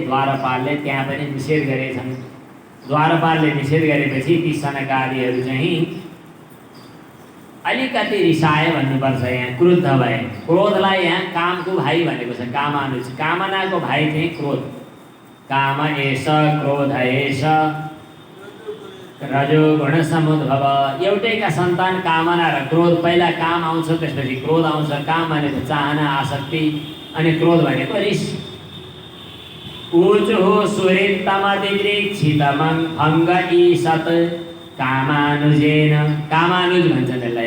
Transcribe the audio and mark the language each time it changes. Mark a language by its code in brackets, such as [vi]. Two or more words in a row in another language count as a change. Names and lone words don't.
[ne] द्वारपालले त्यहाँ पनि निषेध गरेछन्। द्वारपालले निषेध गरेपछि ती सनकादिहरू चाहिँ अलिकति रिसाए भन्नुपर्छ, यहाँ क्रुद्ध भए। क्रोधलाई यहाँ कामको भाइ भनेको छ, कामानुज। कामनाको भाइ चाहिँ क्रोध। [sa] काम एष क्रोध एष रजो गुण समुद्भव। [ne] एउटैका सन्तान कामना र क्रोध। पहिला काम आउँछ त्यसपछि क्रोध आउँछ। काम भनेको चाहना आसक्ति अनि क्रोध भनेको रिस। [sa] ऊचुः सुहृत्तमतिदृक्षितमं भङ्ग ईशत कामानुजेन। [ne] कामानुज भन्छन् यसलाई।